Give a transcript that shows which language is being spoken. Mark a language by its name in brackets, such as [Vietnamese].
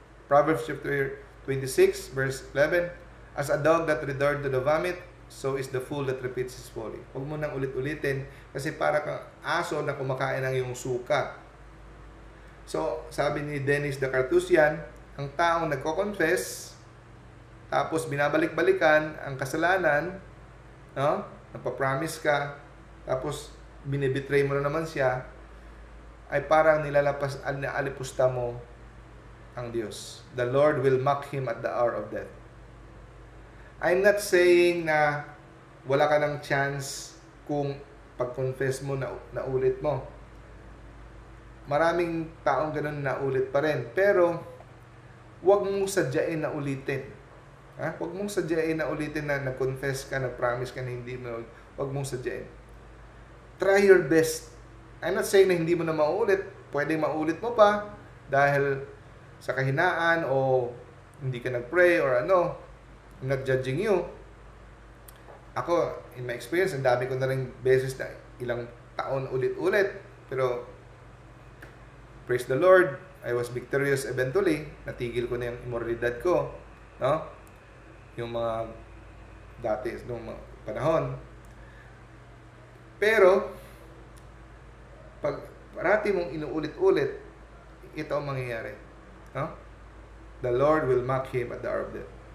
[English] Proverbs chapter 26, verse 11, as a dog that returned to the vomit, so is the fool that repeats his folly. [Filipino] Huwag mo nang ulit-ulitin kasi para kang aso na kumakain ng iyong suka. So, sabi ni Dennis the Carthusian, ang taong nagko-confess, tapos binabalik-balikan ang kasalanan, no? Nagpa-promise ka, tapos binibetray mo na naman siya, ay parang nilalipusta mo ang Diyos. [English] The Lord will mock him at the hour of death. I'm not saying [Filipino] na wala ka ng chance kung pag-confess mo na ulit mo. Maraming taong ganun na ulit pa rin. Pero, huwag mong sadyain na ulitin. Ha? Huwag mong sadyain na ulitin na nag-confess ka, nag-promise ka na hindi mo. Huwag mong sadyain. [English] Try your best. I'm not saying [Filipino] na hindi mo na maulit. Pwedeng maulit mo pa dahil sa kahinaan o hindi ka nag-pray or ano. [English] I'm not judging you. [Filipino] Ako, [English] in my experience, [Filipino] ang dami ko na rin beses na ilang taon ulit-ulit. [English] Pero, praise the Lord, I was victorious eventually. [Filipino] Natigil ko na yung immoralidad ko. No? Yung mga dati, nung mga panahon. Pero, pag parati mong inuulit-ulit, ito ang mangyayari. No? [English] The Lord will mock him at the hour of death.